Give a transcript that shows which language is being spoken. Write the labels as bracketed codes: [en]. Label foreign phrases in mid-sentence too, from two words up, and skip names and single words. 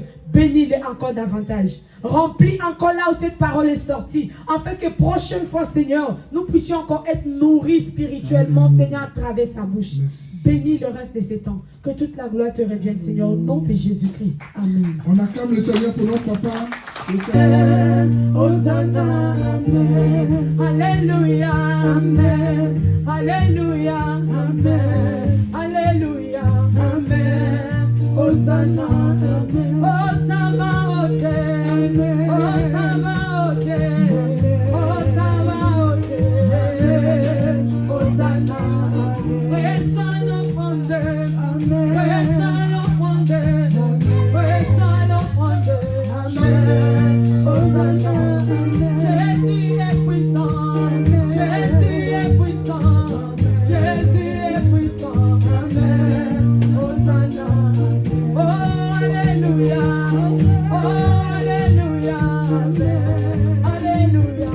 [fr] Bénis-le encore davantage. Remplis encore là où cette parole est sortie. Afin que prochaine fois, Seigneur, nous puissions encore être nourris spirituellement, Seigneur, à travers sa bouche. Bénis le reste de ces temps. Que toute la gloire te revienne, Seigneur, au nom de Jésus-Christ. Amen. On acclame le Seigneur pour nos papas. Hosanna, Amen. Alléluia, Amen. Alléluia, Amen. Alléluia, Amen. Hosanna, Amen. Hosanna, ok. Hosanna, ok. Hosanna, ok. Hosanna, Hosanna, offrande. Hosanna, offrande. Hosanna, offrande. Amen. Hosanna, Jésus est puissant. Jésus est puissant. Jésus est puissant. Amen. Hosanna. Oh, alléluia. Oh, alléluia. Amen. Alléluia.